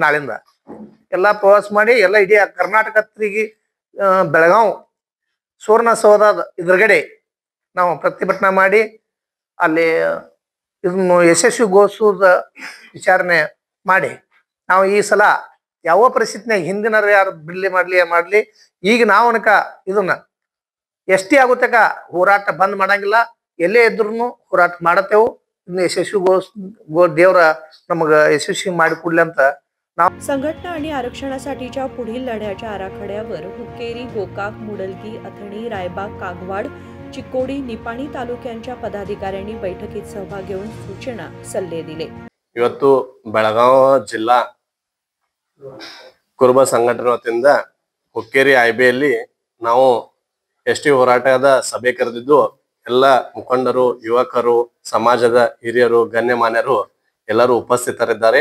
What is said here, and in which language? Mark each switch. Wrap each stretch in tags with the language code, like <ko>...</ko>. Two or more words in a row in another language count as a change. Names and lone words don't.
<kn>ನಾಳಿಂದ ಎಲ್ಲಾ ಪ್ರವಾಸ ಮಾಡಿ ಎಲ್ಲ ಇಡೀ ಕರ್ನಾಟಕ ತಿರುಗಿ ಬೆಳಗಾವ್ ಸುವರ್ಣಸೌಧದ ಎದುರುಗಡೆ ನಾವು ಪ್ರತಿಭಟನೆ ಮಾಡಿ ಅಲ್ಲಿ ಇದನ್ನು ಯಶಸ್ವಿಗೊಳಿಸುವುದ ವಿಚಾರಣೆ ಮಾಡಿ ನಾವು ಈ ಸಲ ಯಾವ ಪರಿಸ್ಥಿತಿನಾಗ ಹಿಂದಿನ ಯಾರು ಬಿಡ್ಲಿ ಮಾಡ್ಲಿ ಈಗ ನಾವು ಅನಕ ಇದನ್ನ ಎಷ್ಟಿ ಆಗುತ್ತಕ ಹೋರಾಟ ಬಂದ್ ಮಾಡಂಗಿಲ್ಲ, ಎಲ್ಲೇ ಇದ್ರು ಹೋರಾಟ ಮಾಡತ್ತೇವು। ಇನ್ನು ದೇವರ ನಮಗ ಯಶಸ್ವಿ ಮಾಡಿಕೊಡ್ಲಿ ಅಂತ ನಾವು</kn> <mr>संघटना आणि आरक्षणासाठीच्या पुढील लढ्याच्या आराखड्यावर हुक्केरी, गोकाक, मुडलगी, अथणी, रायबाग, कागवाड, चिक्कोडी, निपाणी तालुक्यांच्या पदाधिकाऱ्यांनी बैठकीत सहभाग घेऊन सूचना सल्ले दिले।</mr> <kn>ಇವತ್ತು ಬೆಳಗಾವಿ ಜಿಲ್ಲಾ ಕುರುಬ ಸಂಘಟನೆ ವತಿಯಿಂದ ಹುಕ್ಕೇರಿ ಐಬಿಯಲ್ಲಿ ನಾವು ಎಸ್ಟಿ ಹೋರಾಟದ ಸಭೆ ಕರೆದಿದ್ದು ಎಲ್ಲ ಮುಖಂಡರು, ಯುವಕರು, ಸಮಾಜದ ಹಿರಿಯರು, ಗಣ್ಯಮಾನ್ಯರು ಎಲ್ಲರೂ ಉಪಸ್ಥಿತರಿದ್ದಾರೆ।</kn>